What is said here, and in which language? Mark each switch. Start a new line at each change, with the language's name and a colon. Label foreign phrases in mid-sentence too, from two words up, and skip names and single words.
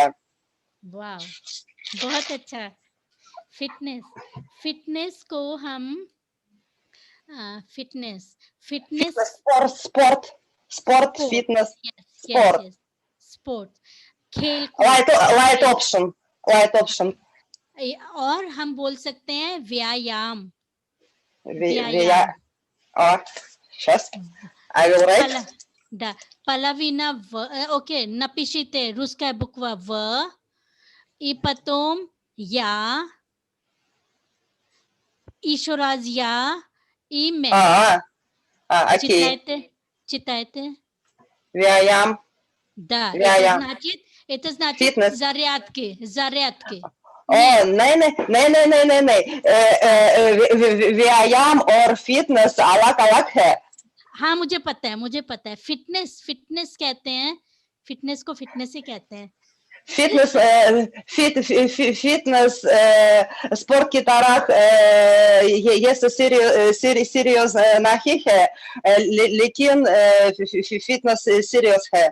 Hindi: वाह बहुत अच्छा फिटनेस फिटनेस को हम फिटनेस
English: sport fitness
Hindi: स्पोर्ट खेल
English: light option
Hindi: और हम बोल सकते हैं व्यायाम
English: और I will write
Russian: да половина окей напишите русская буква В и потом я еще раз я и मैं читайте
Hindi: व्यायाम
Russian: да это значит фитнес зарядки
Hindi: नहीं व्यायाम और फिटनेस अलग है हाँ मुझे पता है फिटनेस कहते हैं फिटनेस को फिटनेस ही कहते हैं फिटनेस स्पोर्ट की तरह ये सीरियस नहीं है लेकिन फिटनेस सीरियस है